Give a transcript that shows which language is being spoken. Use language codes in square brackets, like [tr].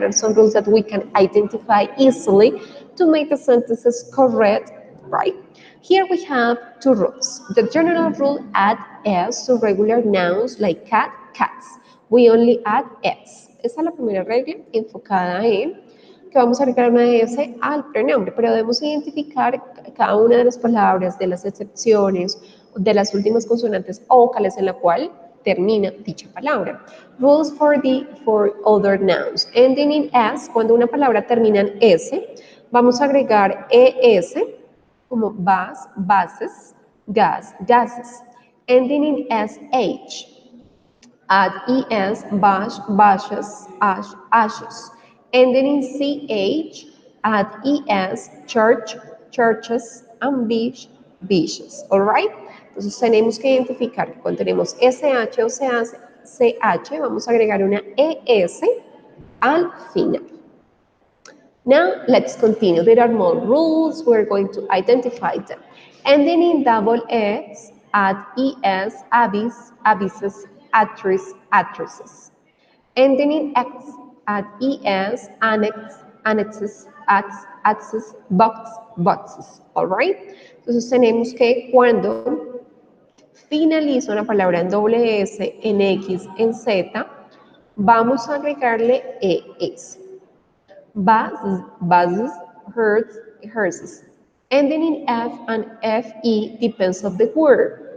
[en] There are some rules that we can identify easily to make the sentences correct, right? Here we have two rules. The general rule, add s to regular nouns like cat, cats. We only add s. [es] Esa es la primera regla enfocada en que vamos a agregar una S al pronombre, pero debemos identificar cada una de las palabras, de las excepciones, de las últimas consonantes o vocales en la cual termina dicha palabra. [en] Rules for other nouns. Ending in S, [es] cuando una palabra termina en S, vamos a agregar ES, como vas, bases, gas, gases. [en] Ending in SH, add ES, bash, bashes, ash, ashes. Ending in CH, add ES, church, churches, and beach, beaches. All right? [es] Entonces tenemos que identificar que cuando tenemos SH o CH, vamos a agregar una ES al final. [en] Now, let's continue. There are more rules. We're going to identify them. Ending in double S, add ES, abyss, abysses, actress, actresses. Ending in X, add ES, annex, annexes, access, box, boxes. All right? [es] Entonces tenemos que cuando finaliza una palabra en doble S, en X, en Z, vamos a agregarle ES. [en] Buses, herds, hearses. Ending in F and FE depends on the word.